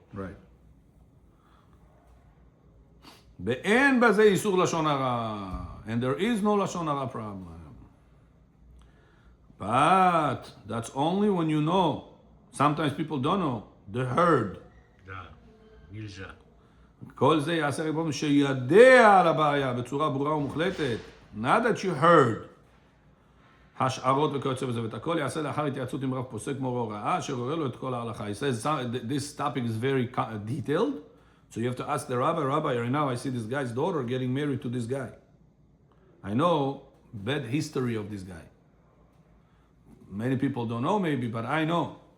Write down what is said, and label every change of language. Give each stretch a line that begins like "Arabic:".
English: Right.
Hebrew: ואין בזה איסור לשון הרע.
English: And there is no לשון הרע problem. But that's only when you know. Sometimes people don't know. The herd.
Russian: Да, нельзя.
Hebrew: כל זה יעשה ריבון שידע על הבעיה בצורה ברורה ומוחלטת.
English: Not that you heard.
Hebrew: השערות וכיוצא בזה, ואת הכל יעשה לאחר התייעצות עם רב פוסק מורה הוראה, אשר רואה לו את כל ההלכה.
English: He says this topic is very detailed, so you have to ask the rabbi, right now I see this guy's daughter getting married to this guy. I know bad history of this guy. Many people don't know maybe, but I know.